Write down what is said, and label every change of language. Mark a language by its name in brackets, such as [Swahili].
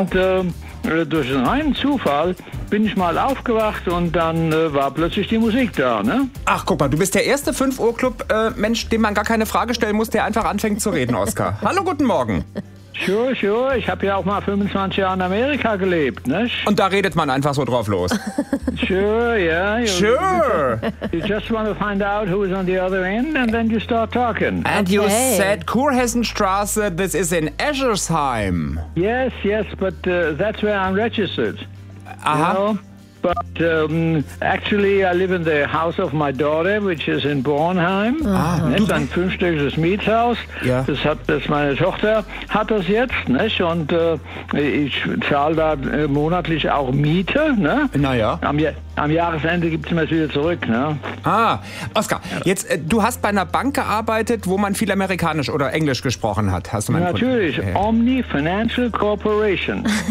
[German] Und durch einen reinen Zufall bin ich mal aufgewacht und dann war plötzlich die Musik da, ne? Ach, guck mal, du bist der erste 5-Uhr-Club-Mensch, dem man gar keine Frage stellen muss, der einfach anfängt zu reden, Oskar. Hallo, guten Morgen. [English] Sure, sure. [German] Ich habe ja auch mal 25 Jahre in Amerika gelebt, ne? Und da redet man einfach so drauf los. [English] Sure, yeah. Sure. You just want to find out who is on the other end and then you start talking. And okay. You said Kurhessenstraße, this is in Eschersheim. Yes, yes, but that's where I'm registered. Aha. You know? But actually I live in the house of my daughter, which is in Bornheim. [German] Ah, ist ein fünfstöckiges Mietshaus. [English] Yeah. [German] Das hat das meine Tochter hat das jetzt, ne? Und ich zahle da monatlich auch Miete, ne? Naja. Am Jahresende gibt es mir das wieder zurück, ne? Ah, Oskar, jetzt du hast bei einer Bank gearbeitet, wo man viel Amerikanisch oder Englisch gesprochen hat. Hast du meinen Natürlich, Kunden? [English] Omni Financial Corporation.